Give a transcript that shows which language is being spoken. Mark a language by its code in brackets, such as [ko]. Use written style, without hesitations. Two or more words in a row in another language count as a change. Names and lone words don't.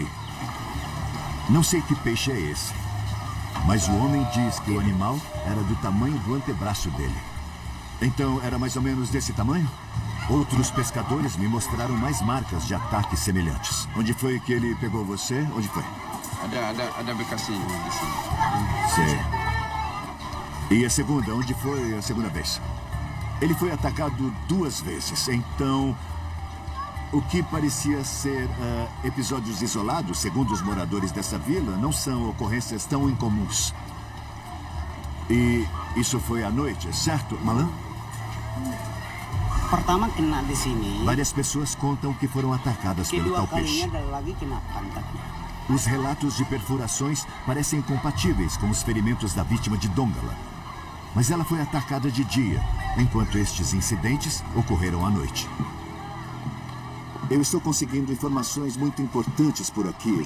[pt] Não sei que peixe é esse, mas o homem diz que o animal era do tamanho do antebraço dele. Então, era mais ou menos desse tamanho? Outros pescadores me mostraram mais marcas de ataques semelhantes. Onde foi que ele pegou você? Onde foi? [id] Ada bekas ini di sini. [pt] Sei. E a segunda? Onde foi a segunda vez? Ele foi atacado 2 vezes. Então, o que parecia ser episódios isolados, segundo os moradores dessa vila, não são ocorrências tão incomuns. E isso foi à noite, certo, Malan? [id] Pertama kena di sini. [pt] Várias pessoas contam que foram atacadas pelo [id] Kedua [pt] tal [id] kalinya [pt] peixe. [id] adalah lagi kena pantatnya. [pt] Os relatos de perfurações parecem compatíveis com os ferimentos da vítima de Dongala. Mas ela foi atacada de dia, enquanto estes incidentes ocorreram à noite. Eu estou conseguindo informações muito importantes por aqui.